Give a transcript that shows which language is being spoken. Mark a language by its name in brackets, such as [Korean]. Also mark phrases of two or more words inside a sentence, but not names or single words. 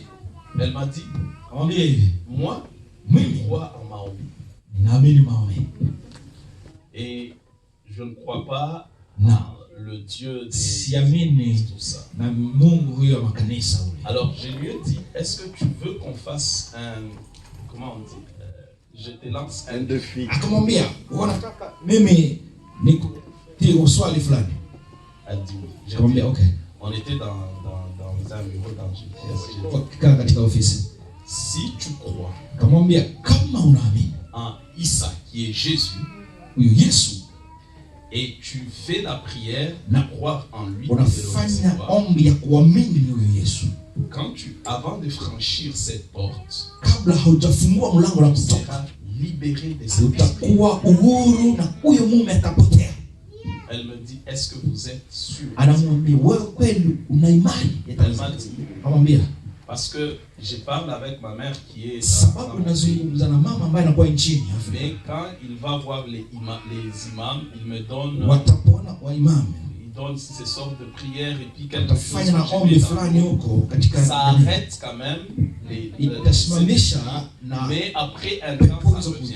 [French] Elle m'a dit, moi, je crois en Mahomet. Et je ne crois pas en le Dieu de tout ça. Alors je lui ai dit, est-ce que tu veux qu'on fasse un, comment on dit, je te lance un défi. [Swahili] Akamwambia, mimi nikutie fulani. [French] Elle dit oui. Akamwambia okay. On était dans un bureau dans office. Si tu crois, [Swahili] akamwambia kama unaamini [French] en Isa qui est Jésus, [Swahili] huyo Yesu, [French] et tu fais la prière de croire en lui, [Swahili] unafanya ombi ya kuamini huyo Yesu. [French] Quand avant de franchir cette porte, [Swahili] kabla haujafungua mlango la kutoka, [French] libéré de cet esprit. Elle me dit, est-ce que vous êtes sûr? Elle m'a dit, parce que je parle avec ma mère qui est dans mais quand il va voir les imams, il me donne ces sortes de prières et puis quelque chose ça arrête quand même mais après un temps ça revient.